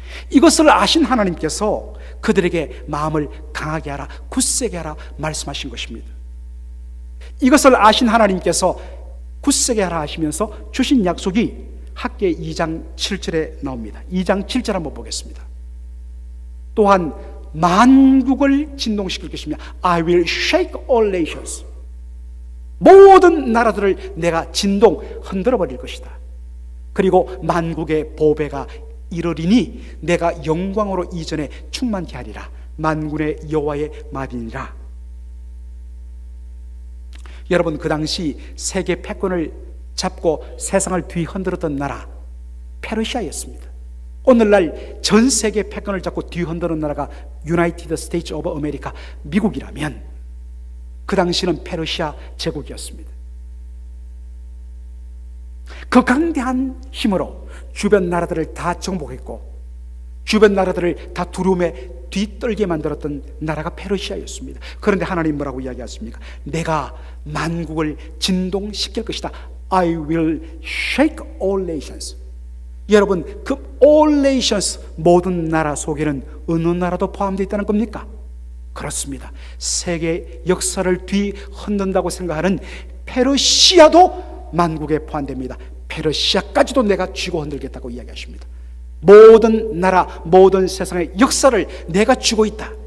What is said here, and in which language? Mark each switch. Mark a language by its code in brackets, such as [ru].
[ko] 이것을 아신 하나님께서 그들에게 마음을 강하게 하라, 굳세게 하라 말씀하신 것입니다. 이것을 아신 하나님께서 굳세게 하라 하시면서 주신 약속이 학개 2장 7절에 나옵니다. 2장 7절 한번 보겠습니다. 또한 만국을 진동시킬 것이며 [en] I will shake all nations. [ko] 모든 나라들을 내가 흔들어 버릴 것이다. 그리고 만국의 보배가 이르리니 내가 영광으로 이전에 충만케 하리라. 만군의 여호와의 말이니라. 여러분, 그 당시 세계 패권을 잡고 세상을 뒤흔들었던 나라 페르시아였습니다. 오늘날 전 세계 패권을 잡고 뒤흔드는 나라가 유나이티드 스테이츠 오브 아메리카, 미국이라면 그 당시는 페르시아 제국이었습니다. 그 강대한 힘으로 주변 나라들을 다 정복했고 주변 나라들을 다 두려움에 뒤떨게 만들었던 나라가 페르시아였습니다. 그런데 하나님 뭐라고 이야기하십니까? 내가 만국을 진동시킬 것이다. [en] I will shake all nations. [ko] 여러분, 그 all nations, 모든 나라 속에는 어느 나라도 포함되어 있다는 겁니까? 그렇습니다. 세계 역사를 뒤흔든다고 생각하는 페르시아도 만국에 포함됩니다. 페르시아까지도 내가 쥐고 흔들겠다고 이야기하십니다. 모든 나라, 모든 세상의 역사를 내가 쥐고 있다.